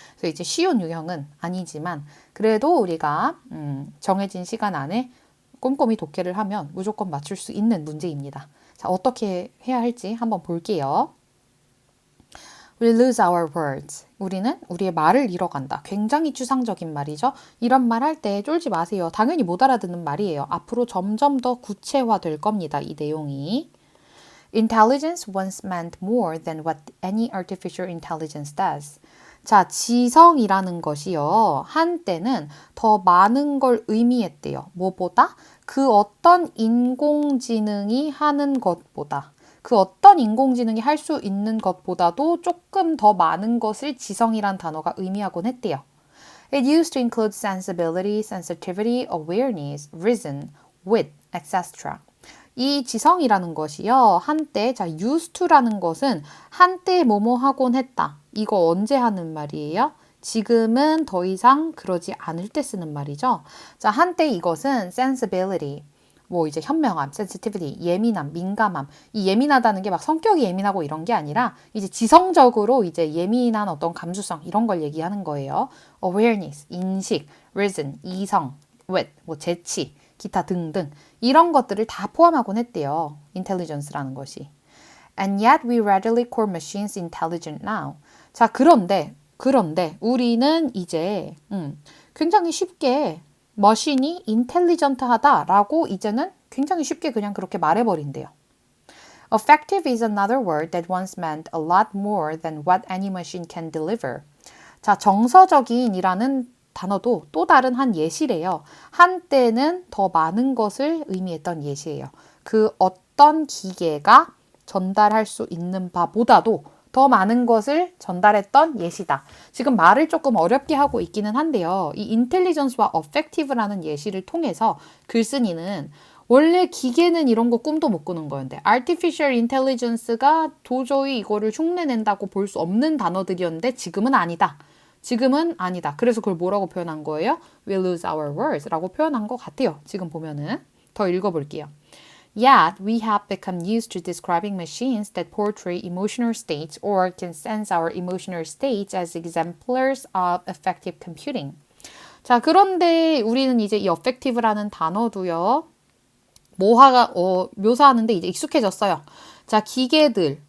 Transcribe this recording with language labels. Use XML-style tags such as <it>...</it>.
<ko>그래서 이제 쉬운 유형은 아니지만 그래도 우리가 정해진 시간 안에 꼼꼼히 독해를 하면 무조건 맞출 수 있는 문제입니다. 자, 어떻게 해야 할지 한번 볼게요.</ko> <en>We lose our words.</en> <ko>우리는 우리의 말을 잃어간다. 굉장히 추상적인 말이죠. 이런 말 할 때 쫄지 마세요. 당연히 못 알아듣는 말이에요. 앞으로 점점 더 구체화될 겁니다. 이 내용이.</ko> <en>Intelligence once meant more than what any artificial intelligence does.</en> <ko>자, 지성이라는 것이요. 한때는 더 많은 걸 의미했대요. 뭐보다? 그 어떤 인공지능이 하는 것보다. 그 어떤 인공지능이 할 수 있는 것보다도 조금 더 많은 것을 지성이란 단어가 의미하곤 했대요.</ko> <en>It used to include sensibility, sensitivity, awareness, reason, wit, etc.</en> <ko>이 지성이라는 것이요. 한때, 자, used to라는 것은 한때 뭐뭐 하곤 했다. 이거 언제 하는 말이에요? 지금은 더 이상 그러지 않을 때 쓰는 말이죠. 자, 한때 이것은 sensibility, 뭐 이제 현명함, sensitivity, 예민함, 민감함. 이 예민하다는 게 막 성격이 예민하고 이런 게 아니라 이제 지성적으로 이제 예민한 어떤 감수성 이런 걸 얘기하는 거예요. awareness, 인식, reason, 이성, wit, 뭐 재치, 기타 등등 이런 것들을 다 포함하곤 했대요. intelligence라는 것이.</ko> <en>And yet we readily call machines intelligent now.</en> <ko>자, 그런데 우리는 이제 굉장히 쉽게 머신이 인텔리전트하다라고 이제는 굉장히 쉽게 그냥 그렇게 말해버린대요.</ko> <en>Effective is another word that once meant a lot more than what any machine can deliver.</en> <ko>자, 정서적인이라는 단어도 또 다른 한 예시래요. 한때는 더 많은 것을 의미했던 예시예요. 그 어떤 기계가 전달할 수 있는 바보다도 더 많은 것을 전달했던 예시다. 지금 말을 조금 어렵게 하고 있기는 한데요. 이 인텔리전스와 어펙티브라는 예시를 통해서 글쓴이는 원래 기계는 이런 거 꿈도 못 꾸는 거였는데 artificial intelligence가 도저히 이거를 흉내낸다고 볼 수 없는 단어들이었는데 지금은 아니다. 지금은 아니다. 그래서 그걸 뭐라고 표현한 거예요?</ko> <en>We lose our words</en> <ko>라고 표현한 것 같아요. 지금 보면은. 더 읽어볼게요.</ko> <en>Yet, we have become used to describing machines that portray emotional states or can sense our emotional states as exemplars of effective computing.</en> <ko>자, 그런데 우리는 이제 이 effective라는 단어도요, 묘사하는데 이제 익숙해졌어요. 자, 기계들.</ko>